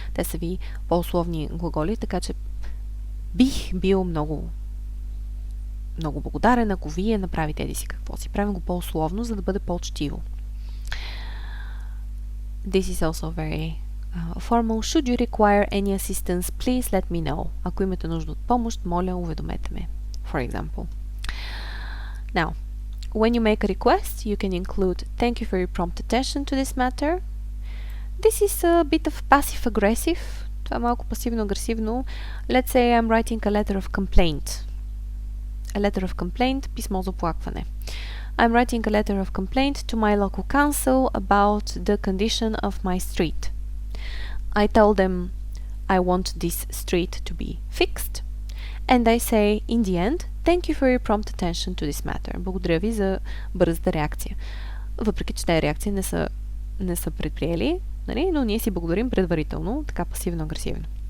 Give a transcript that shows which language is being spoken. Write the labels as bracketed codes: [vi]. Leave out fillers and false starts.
[bg] Те са ви по-условни глаголи, така че бих бил много благодарен, ако вие направите еди си какво си. Правим го по-условно, за да бъде по-учтиво. [en] This is also very formal. Should you require any assistance, please let me know. [bg] Ако имате нужда от помощ, моля, уведомете ме. [en] For example. Now, when you make a request, you can include thank you for your prompt attention to this matter. This is a bit of passive-aggressive. [bg] Това е малко пасивно-агресивно. [en] Let's say I'm writing a letter of complaint. A letter of complaint, [bg] писмо за оплакване. [en] I'm writing a letter of complaint to my local council about the condition of my street. I tell them I want this street to be fixed. And I say, in the end, thank you for your prompt attention to this matter. [bg] Благодаря ви за бързата реакция. Въпреки че тези реакции не са предприели, нали? Но ние си благодарим предварително, така пасивно-агресивно.